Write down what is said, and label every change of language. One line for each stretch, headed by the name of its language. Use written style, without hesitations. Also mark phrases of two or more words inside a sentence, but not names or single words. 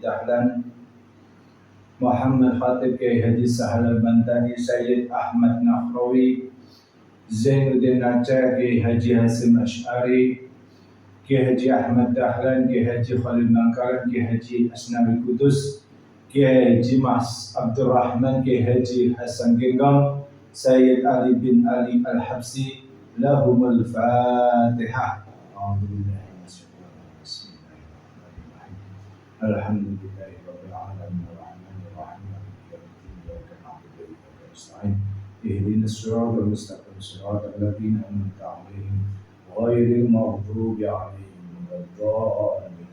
Arabic: Dahlan, Muhammad Khatib Kiai Haji Sahal Al-Bantani Sayyid Ahmad Nahrawi, Zainuddin Aceh Kiai Haji Hasim Asy'ari, Kiai Haji Ahmad Dahlan, Kiai Haji Khalil Bangkalan, Kiai Haji Asnawi Kudus, Kiai Haji Mas Abdurrahman, Kiai Haji Hasan Genggam, Sayyid Ali bin Ali Al-Habsi, لهم الفاتحة. الحمد لله رب العالمين الرحمن الرحيم مالك يوم الدين إياك نعبد وإياك نستعين اهدنا الصراط المستقيم صراط الذين أنعمت عليهم غير المغضوب عليهم ولا الضالين.